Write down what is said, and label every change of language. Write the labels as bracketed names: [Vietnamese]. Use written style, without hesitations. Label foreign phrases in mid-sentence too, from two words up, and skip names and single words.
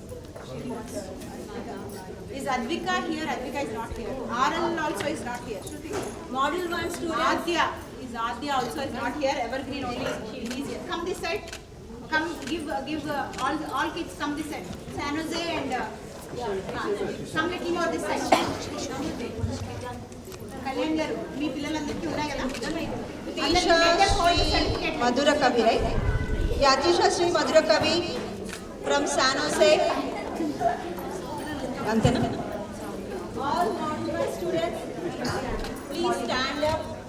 [English] Is Advika here? Advika is not here. RL also is not here. Module 1 student Adya also is not here. Evergreen only is here. Come this side. Come give all kids come this side. San Jose and come little more this side. [Telugu] Kalyan garu, మీ పిల్లలందరికీ ఉన్నాయి కదా. [English] Tisha Sri Madhura Kavi, right? Yeah, Tisha Sri Madhura Kavi from San Jose. [Telugu] Antena? [English] All Module students, please stand up.